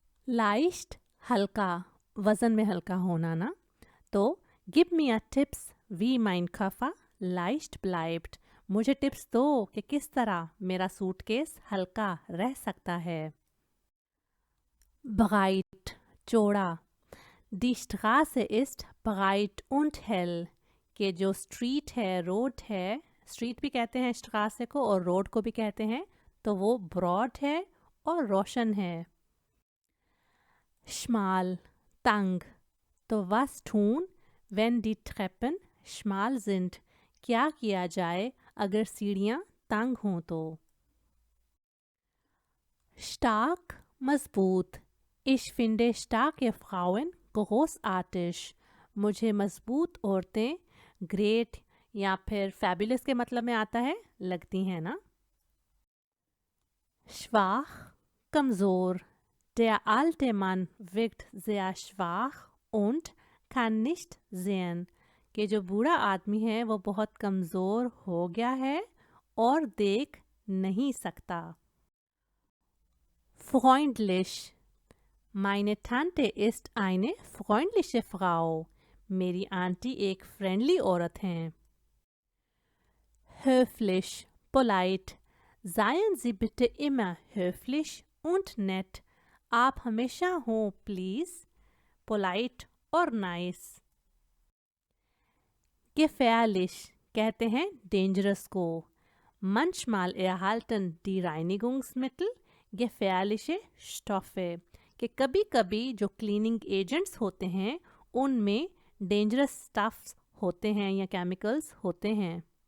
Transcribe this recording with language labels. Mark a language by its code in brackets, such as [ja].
[hi] leicht, हल्का, वज़न में हल्का होना ना। [de] तो [en] give me a tips [de] wie mein Koffer leicht bleibt। [hi] मुझे टिप्स दो कि किस तरह मेरा सूटकेस हल्का रह सकता है। [de] breit, चौड़ा। Die Straße ist breit und hell। [hi] कि जो स्ट्रीट है, रोड है, स्ट्रीट भी कहते हैं स्ट्रासे को और रोड को भी कहते हैं, तो वो ब्रॉड है और रोशन है। [de] schmal, [hi] तंग। तो [de] was tun wenn die Treppen schmal sind? [hi] क्या किया जाए अगर सीढ़ियाँ तंग हों तो? [de] stark, मजबूत। Ich finde starke Frauen großartig। [hi] मुझे मजबूत औरतें ग्रेट या फिर फैबुलस के मतलब में आता है, लगती हैं ना। [de] schwach, कमज़ोर। Der alte Mann wirkt sehr schwach und kann nicht sehen। [hi] कि जो बूढ़ा आदमी है वो बहुत कमज़ोर हो गया है और देख नहीं सकता। [de] freundlich, meine Tante ist eine freundliche Frau। [hi] मेरी आंटी एक फ्रेंडली औरत हैं। [de] höflich, polite. Seien Sie bitte immer höflich und nett. [hi] आप हमेशा हो प्लीज, पोलाइट और नाइस। gefährlich कहते हैं डेंजरस को। [de] manchmal erhalten die Reinigungsmittel gefährliche Stoffe [hi] कि कभी कभी जो क्लीनिंग एजेंट्स होते हैं उनमें डेंजरस स्टफ्स होते हैं या केमिकल्स होते हैं।